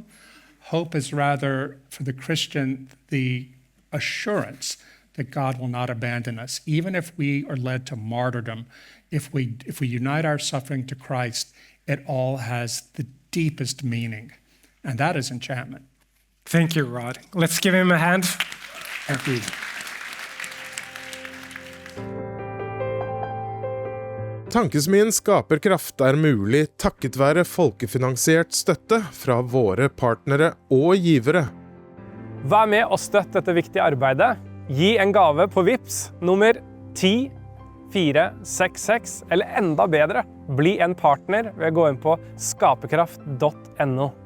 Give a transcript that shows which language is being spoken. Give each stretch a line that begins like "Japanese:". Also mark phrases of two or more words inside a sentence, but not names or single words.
English: Hope is rather, for the Christian, the assurance that God will not abandon us. Even if we are led to martyrdom, if we unite our suffering to Christ, it all has the deepest meaning. And that is enchantment. Thank you, Rod. Let's give him a hand. Thank you.
Norwegian: Tankesmien Skaperkraft mulig takket være folkefinansiert støtte fra våre partnere og givere. Vær med og støtt dette viktige arbeidet. Gi en gave på Vips nummer 10-466, eller enda bedre, bli en partner ved å gå inn på skaperkraft.no.